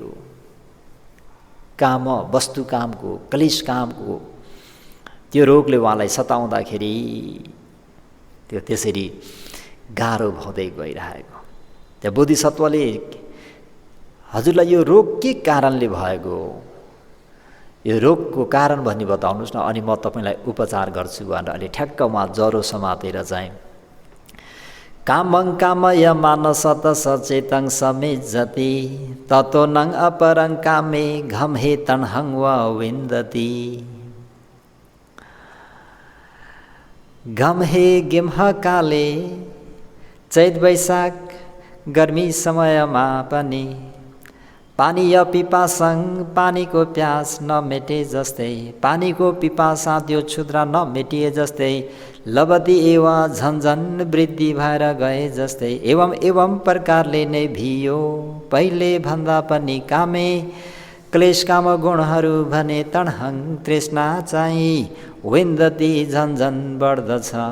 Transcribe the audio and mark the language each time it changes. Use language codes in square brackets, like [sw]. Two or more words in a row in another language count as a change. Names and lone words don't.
[ne] काम, वस्तु कामको, क्लेश कामको त्यो रोगले उहाँलाई सताउँदाखेरि त्यो त्यसरी गाह्रो हुँदै गइरहेको। त्यो बोधिसत्वले हजुरलाई यो रोग के कारणले भएको, यो रोगको कारण भनी बताउनुहोस् न, अनि म तपाईँलाई उपचार गर्छु भनेर अहिले ठ्याक्क उहाँ ज्वरो समातेर चाहिँ [pi] कामं कामय मानसत सचेतं समेजति ततो नङ अपरं कामे घम हे तन्हं वा विन्दति। घम हे गिम्ह काले [ne] चैत वैशाख गर्मी समयमा पनि पानी य पिपासं पानीको प्यास नमेटे जस्तै, पानीको पिपासा त्यो क्षुद्र नमेटिए जस्तै, [pi] लबती एवा [ne] झन्झन वृद्धि भएर गए जस्तै, [pi] एवं एवं [ne] प्रकारले नै भियो पहिले भन्दा पनि कामे क्लेश काम गुणहरू भने तणहङ तृष्णा चाहिँ विन्दती झन्झन बढ्दछ।